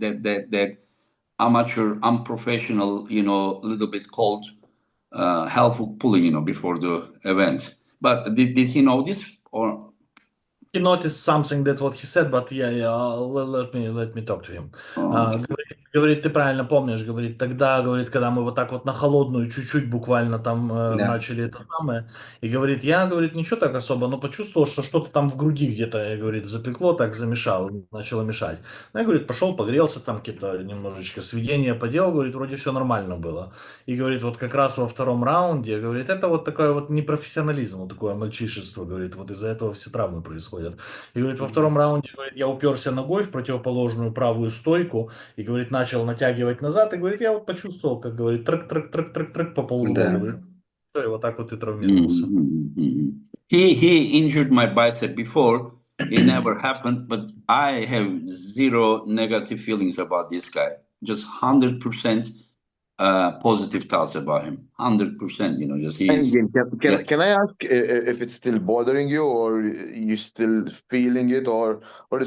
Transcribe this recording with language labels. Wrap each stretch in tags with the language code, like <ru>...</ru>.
<en>That amateur, unprofessional, little bit cold, helpful pulling, before the event. But did he know this or? He noticed something, that what he said, but let me talk to him.</en> <ru>Говорит, ты правильно помнишь, говорит, тогда, говорит, когда мы вот так вот на холодную чуть-чуть буквально там Да. начали это самое, и говорит, я, говорит, ничего так особо, но почувствовал, что что-то там в груди где-то, говорит, запекло, так замешало, начало мешать. Ну, я, говорит, пошел, погрелся, там какие-то немножечко сведения поделал, говорит, вроде все нормально было. И говорит, вот как раз во втором раунде, говорит, это вот такой вот непрофессионализм, вот такое мальчишество, говорит, вот из-за этого все травмы происходят. И говорит, во втором раунде, говорит, я уперся ногой в противоположную правую стойку, и, говорит, начал натягивать назад, и, говорит, я вот почувствовал, как, говорит, трек-трек-трек-трек-трек поползло, Да. говорит, и вот так вот и травмировался.</ru> <en>He injured my bicep before. It never happened, but I have zero negative feelings about this guy. Just 100% positive thoughts about him. 100%. You know, just he's Endgame, yeah. can I ask if it's still bothering you, or you still feeling it, or is</en>